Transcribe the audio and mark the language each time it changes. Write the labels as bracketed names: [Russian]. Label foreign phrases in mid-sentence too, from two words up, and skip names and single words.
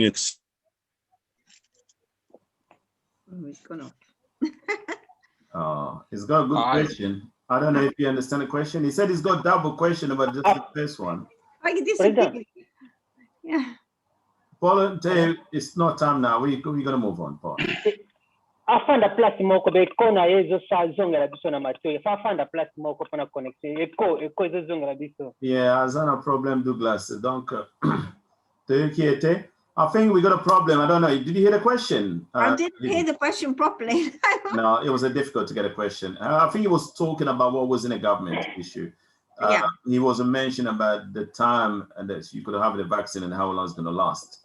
[English] it's gone off. He's got a good question. I don't know if you understand the question. He said he's got double question about just the first one. Yeah. Paul, it's not time now. We're gonna move on, Paul. [Lingala] Afanda place moko be kona yezo sa zongela biso na matoi. Fa afanda place moko pona connection. Eko yezo zongela biso. Yeah, azana problem Douglas. [English] Donc, I think we got a problem. I don't know. Did you hear the question? I didn't hear the question properly. No, it was difficult to get a question. I think he was talking about what was in a government issue. He was mentioning about the time and that you could have the vaccine and how long it's going to last.